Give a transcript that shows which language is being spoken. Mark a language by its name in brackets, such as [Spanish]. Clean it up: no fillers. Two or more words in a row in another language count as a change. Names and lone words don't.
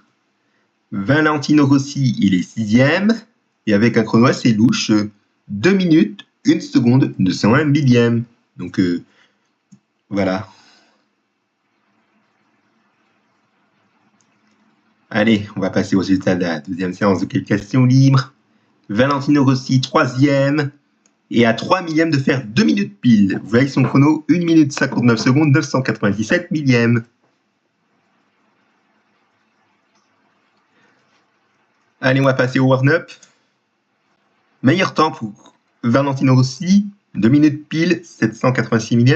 [French] Valentino Rossi, il est 6e, et avec un chrono assez louche, 2 minutes, 1 seconde, 201 millièmes. Donc, voilà. Allez, on va passer au résultat de la deuxième séance de qualification libre. Valentino Rossi, 3e, et à 3 millièmes de faire 2 minutes pile. Vous voyez son chrono, 1 minute 59 secondes, 997 millièmes. Allez, on va passer au warm-up. Meilleur temps pour Valentino Rossi, 2 minutes pile, 786 millièmes.